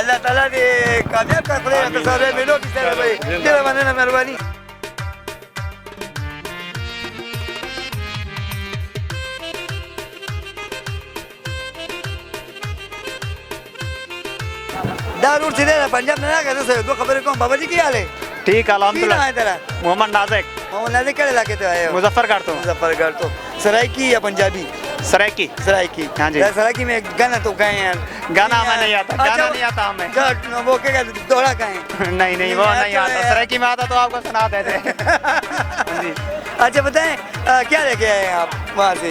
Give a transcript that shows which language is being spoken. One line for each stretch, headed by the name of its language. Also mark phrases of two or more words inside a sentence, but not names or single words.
Pashto: الله تعالی دې کامیاب کړي خدای ته سره ملو کې سره وي ډېر مننه مهرباني دا روټ چې دی پنجاب نه راغی زه دوه خبرې کوم
Punjabi: بابا جی کی حال ہے
Urdu: ठीक الحمدللہ अलहमदुल्ला मोहम्मद नाजिक محمد ناظق کڑے علاقے سے آئے ہو मुजफ्फरगढ़ तो مظفرگڑھ تو سرائیکی یا پنجابی सरायकी सरायकी ہاں جی سرائیکی میں گانا تو گائے ہیں گانا ہمیں نہیں آتا گانا نہیں آتا ہمیں وہ کیا کہتے دوہڑا گائے نہیں نہیں وہ نہیں آتا سرائیکی میں آتا تو آپ کو سنا دیتے اچھا بتائیں کیا لے کے آئے ہیں آپ وہاں سے